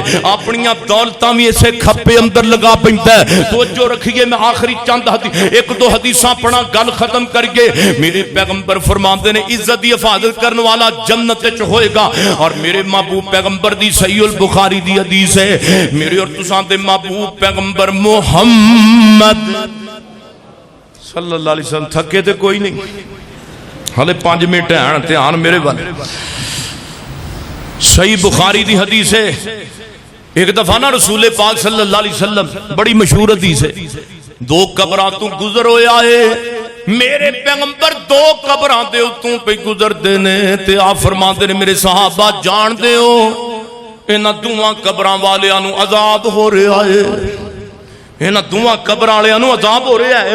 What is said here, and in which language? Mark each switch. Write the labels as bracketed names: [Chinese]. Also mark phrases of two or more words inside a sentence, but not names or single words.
[Punjabi] ਆਪਣੀਆਂ ਦੌਲਤਾਂ ਵੀ ਇਸੇ ਖੱਪੇ ਅੰਦਰ ਲਗਾ ਪੈਂਦਾ ਹੈ। ਤਵੱਜੋ ਰੱਖੀਏ ਮੈਂ ਆਖ਼ਰੀ ਚੰਦ ਇੱਕ ਦੋ ਹਦੀਸਾਂ ਪੜ੍ਹਾ ਗੱਲ ਖ਼ਤਮ ਕਰਕੇ। ਮੇਰੇ ਪੈਗ਼ੰਬਰ ਫ਼ਰਮਾਤੇ ਨੇ ਇੱਜ਼ਤ ਕੀ ਹਿਫ਼ਾਜ਼ਤ ਕਰਨੇ ਵਾਲਾ ਜੰਨਤ ਵਿਚ ਹੋਏਗਾ। ਔਰ ਮੇਰੇ ਮਹਿਬੂਬ ਪੈਗ਼ੰਬਰ ਦੀ ਸਹੀਹੁਲ ਬੁਖ਼ਾਰੀ ਦੀ ਹਦੀਸ ਹੈ ਮੇਰੇ ਔਰ ਤੁਸਾਂ ਦੇ ਮਹਿਬੂਬ ਪੈਗ਼ੰਬਰ ਮੁਹੰਮਦ [Arabic] صلى الله عليه وسلم [Punjabi] ਥੱਕੇ ਤੇ ਕੋਈ ਨਹੀਂ ਹਾਲੇ 5 ਮਿੰਟ ਹੈਂ ਧਿਆਨ ਮੇਰੇ ਵੱਲ। ਸਹੀ ਬੁਖ਼ਾਰੀ ਦੀ ਹਦੀਸ ਹੈ ਇੱਕ ਦਫ਼ਾ ਨਾ ਰਸੂਲ ਪਾਕ [Arabic] صلى الله عليه وسلم [Punjabi] ਬੜੀ ਮਸ਼ਹੂਰ ਹਦੀਸ ਹੈ 2 ਕਬਰਾਂ ਤੋਂ ਗੁਜ਼ਰ ਹੋਇਆ ਹੈ ਮੇਰੇ ਪੈਗ਼ੰਬਰ 2 ਕਬਰਾਂ ਦੇ ਉੱਤੋਂ ਪੇ ਗੁਜ਼ਰਦੇ ਨੇ ਤੇ ਆਪ ਫ਼ਰਮਾਂਦੇ ਨੇ ਮੇਰੇ ਸਹਾਬਾ ਜਾਣਦੇ ਹੋ ਇਨ੍ਹਾਂ 2 ਕਬਰਾਂ ਵਾਲਿਆਂ ਨੂੰ ਅਜ਼ਾਬ ਹੋ ਰਿਹਾ ਹੈ। ਇਨ੍ਹਾਂ 2 ਕਬਰਾਂ ਵਾਲਿਆਂ ਨੂੰ ਅਜ਼ਾਬ ਹੋ ਰਿਹਾ ਹੈ।